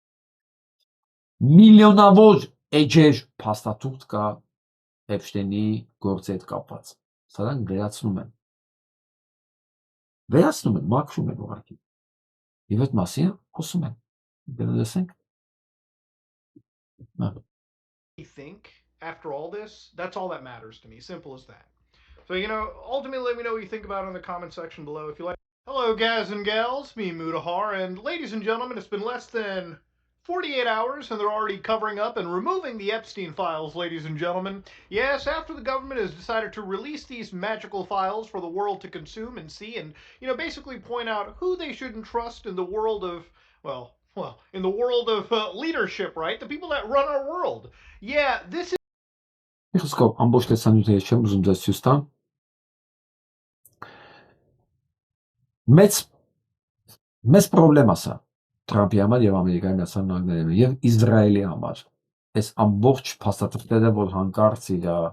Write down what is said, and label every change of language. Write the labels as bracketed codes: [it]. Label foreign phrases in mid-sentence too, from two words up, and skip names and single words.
[hy] միլիոնավոր էջեր փաստաթուղթ կա Էփշտեյնի գործի հետ կապված։ Սրանք վերացնում են, մաքրում են ուղղակի։ Եվ այդ մասին խոսում են։ Լսենք։ [en] Think after all this, that's all that matters to me. Simple as that. So, ultimately let me know what you think about it in the comment section below if you like. Hello, guys and gals, me Mutahar, and ladies and gentlemen, it's been less than 48 hours and they're already covering up and removing the Epstein files, ladies and gentlemen. Yes, after the government has decided to release these magical files for the world to consume and see and, basically point out who they shouldn't trust in the world of, in the world of leadership, right? The people that run our world. Yeah, this is... [hy] Խոսքով ամբողջ տեսանյութը ես չեմ ուզում ձեզ ցույց տամ։ Մեծ պրոբլեմ է սա Թրամփի համար եւ Ամերիկայի Միացյալ Նահանգների եւ Իսրայելի համար։ Այս ամբողջ փաստաթղթերը, որ հանկարծ իր